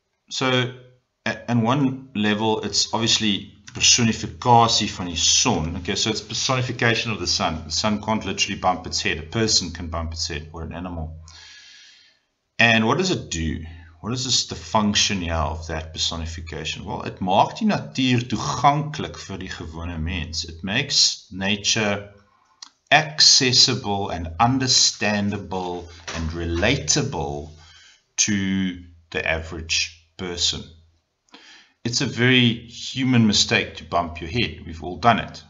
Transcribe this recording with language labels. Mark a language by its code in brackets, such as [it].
[en] So at one level, it's obviously [af] personifikasie van die son. [en] Okay, so it's personification of the sun. The sun can't literally bump its head. A person can bump its head, or an animal. And what does it do? What is the function here of that personification? Well, it [af] maak die natuur toeganklik vir die gewone mens. [en] It makes nature accessible and understandable and relatable to the average person. It's a very human mistake to bump your head. We've all done it.